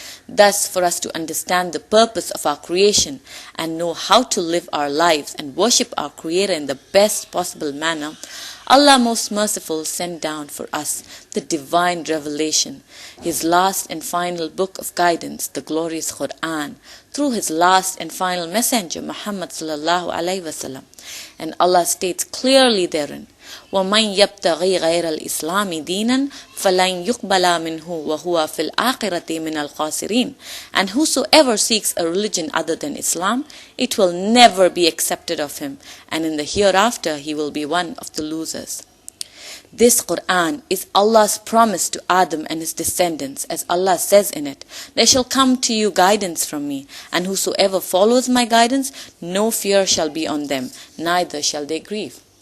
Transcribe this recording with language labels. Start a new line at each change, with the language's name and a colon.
English: Thus, for us to understand the purpose of our creation and know how to live our lives and worship our Creator in the best possible manner, Allah most merciful sent down for us the divine revelation, His last and final book of guidance, the glorious Quran, through His last and final messenger, Muhammad sallallahu alaihi wasallam.
Arabic: And Allah states clearly therein, وَمَنْ يَبْتَغِي غَيْرَ الْإِسْلَامِ دِينًا فَلَنْ يُقْبَلَ مِنْهُ وَهُوَ فِي الْآخِرَةِ مِنَ الْخَاسِرِينَ.
English: And whosoever seeks a religion other than Islam, it will never be accepted of him, and in the hereafter he will be one of the losers. This Quran is Allah's promise to Adam and his descendants, as Allah says in it, "There shall come to you guidance from me, and whosoever follows my guidance, no fear shall be on them, neither shall they grieve."